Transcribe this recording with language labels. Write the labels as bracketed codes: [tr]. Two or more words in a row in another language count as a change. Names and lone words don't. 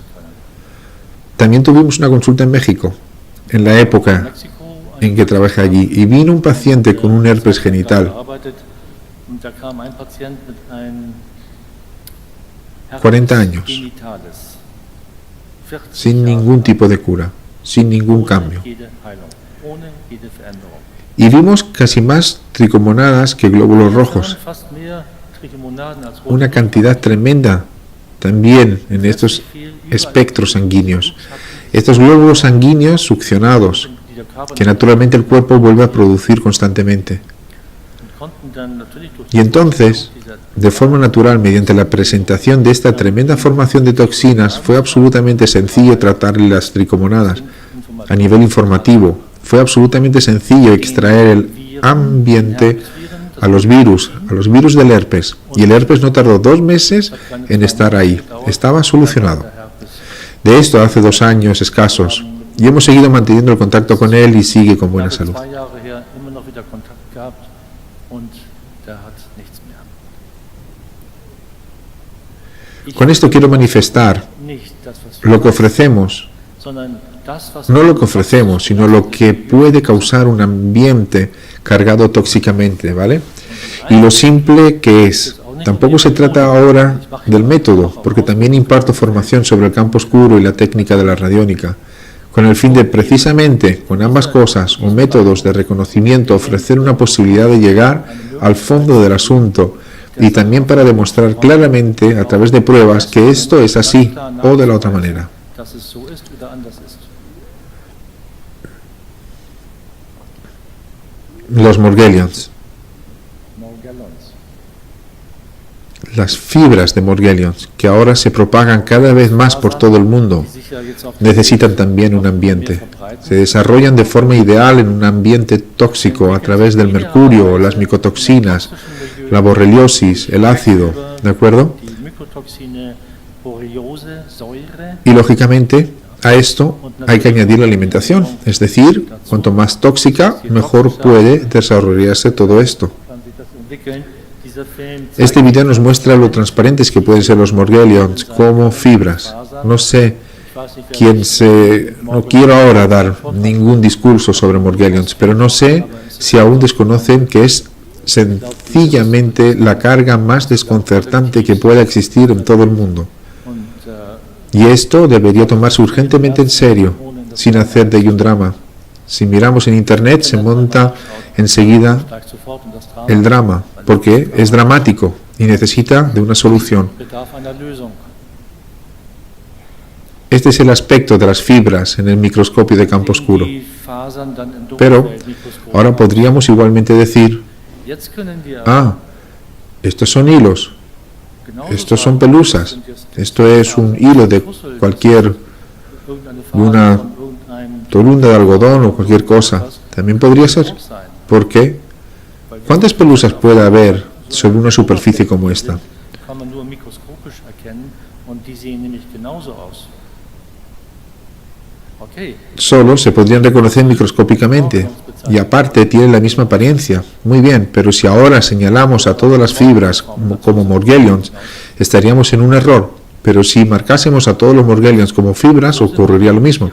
[es] También tuvimos una consulta en México, en la época en que trabajé allí, y vino un paciente con un herpes genital, 40 años, sin ningún tipo de cura, sin ningún cambio. [de] jede Heilung, ohne jede Veränderung. [es] Y vimos casi más tricomonadas que glóbulos [de] Wir [es] rojos, [de] sahen fast mehr Trichomonaden als rote [es] una cantidad tremenda también en estos espectros sanguíneos. Estos glóbulos sanguíneos succionados, [de] die der Körper [es] que naturalmente el cuerpo vuelve a producir constantemente. [de] konnten dann natürlich durch [es] Y entonces, [de] dieser [es] de forma natural, mediante la presentación de esta tremenda formación de toxinas, fue absolutamente sencillo tratar las tricomonadas. A nivel informativo, fue absolutamente sencillo extraer el ambiente a los virus del herpes. Y el herpes no tardó 2 meses en estar ahí. Estaba solucionado. De esto hace 2 años escasos. Y hemos seguido manteniendo el contacto con él y sigue con buena salud. [de] 2 Jahre her immer noch wieder Kontakt gehabt und der hat nichts mehr. Ich [es] Con esto quiero manifestar [de] nicht das, was wir [es] lo que ofrecemos, [de] sondern das, was [es] no lo que ofrecemos, sino lo que puede causar un ambiente cargado tóxicamente, ¿vale? Y lo simple que es. Tampoco se trata ahora del método, porque también imparto formación sobre el campo oscuro y la técnica de la radiónica, con el fin de precisamente, con ambas cosas o métodos de reconocimiento, ofrecer una posibilidad de llegar al fondo del asunto y también para demostrar claramente a través de pruebas que esto es así o de la otra manera. [de] dass es so ist oder anders ist. [es] Los Morgellons, Morgellons. las fibras de Morgellons, que ahora se propagan cada vez más por todo el mundo, [de] Die sich ja jetzt auf [es] necesitan también un ambiente. Se desarrollan de forma ideal en un ambiente tóxico a través del mercurio, las micotoxinas, la borreliosis, el ácido, ¿de acuerdo? [de] die Mykotoxine, Borreliose, Säure. [es] Y lógicamente a esto hay que añadir la alimentación, es decir, cuanto más tóxica, mejor puede desarrollarse todo esto. [de] Kann sich das entwickeln. Dieser Film [es] Este video nos muestra lo transparentes que pueden ser los Morgellons como fibras. No sé no quiero ahora dar ningún discurso sobre Morgellons, pero no sé si aún desconocen que es sencillamente la carga más desconcertante que pueda existir en todo el mundo. Y esto debería tomarse urgentemente en serio, sin hacer de ello un drama. Si miramos en internet se monta enseguida [de] steigt sofort in das Drama. [es] el drama, porque es dramático y necesita de una solución. [de] Bedarf einer Lösung. [es] Este es el aspecto de las fibras en el microscopio de campo oscuro. [de] Die Fasern dann im [es] Pero [de] Dunkelfeldmikroskop. [es] ahora podríamos igualmente decir, [de] Jetzt können wir [es] estos son hilos, [de] genauso [es] estos son [de] sagen, [es] pelusas, [de] sind jetzt [es] esto es un hilo de cualquier [de] irgendeine [es] una [de] Faser von irgendeinem [es] tolunda de algodón o cualquier cosa. También podría ser. [de] Stoff sein. [es] ¿Por qué? ¿Cuántas pelusas puede haber sobre una superficie como esta? [de] Kann man nur mikroskopisch erkennen und die sehen nämlich genauso aus. [es] Okay, Solo se podrían reconocer microscópicamente y aparte tienen la misma apariencia. Muy bien, pero si ahora señalamos a todas las fibras como Morgellons, estaríamos en un error. Pero si marcásemos a todos los Morgellons como fibras, ocurriría lo mismo.